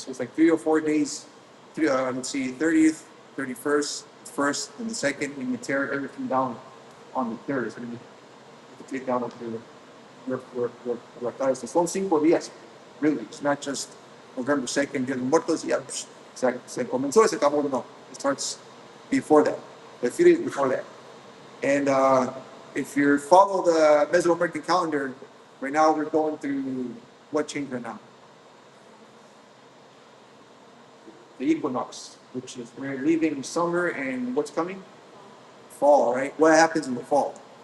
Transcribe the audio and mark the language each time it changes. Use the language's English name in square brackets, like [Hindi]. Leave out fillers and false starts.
[English] So it's like 3 or 4 days. Let's see, 30th, 31st, first, and the second. And you tear everything down on the third. So you take down your altares. [Spanish] Son 5 días, [English] really. It's not just November 2nd, Dia de Muertos. Yeah, [Spanish] se comenzó y se acabó. [English] No, it starts before that, a few days before that. And if you follow the Mesoamerican calendar, right now we're going through what change right now? The equinox, which is we're leaving summer and what's coming? Fall, right? What happens in the fall?